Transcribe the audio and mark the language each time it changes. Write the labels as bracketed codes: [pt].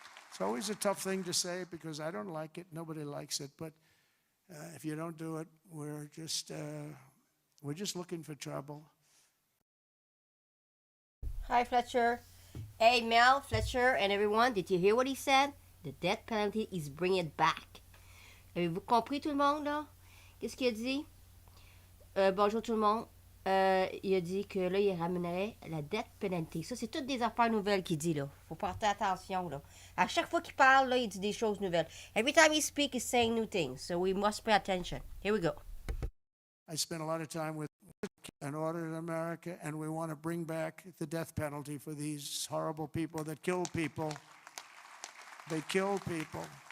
[en] It's always a tough thing to say because I don't like it. Nobody likes it. But if you don't do it, we're just looking for trouble. Hi, Fletcher. Hey, Mel, Fletcher, and everyone. Did you hear what he said? The death penalty is bring it back. [fr] Avez-vous compris, tout le monde, là? Qu'est-ce qu'il a dit? Bonjour, tout le monde. Il a dit que là, il ramènerait la death penalty. Ça, c'est toutes des affaires nouvelles qu'il dit, là. Faut porter attention, là. À chaque fois qu'il parle, là, il dit des choses nouvelles. [en] Every time he speaks, he's saying new things. So we must pay attention. Here we go. I spent a lot of time with an order in America, and we want to bring back the death penalty for these horrible people that kill people. They kill people.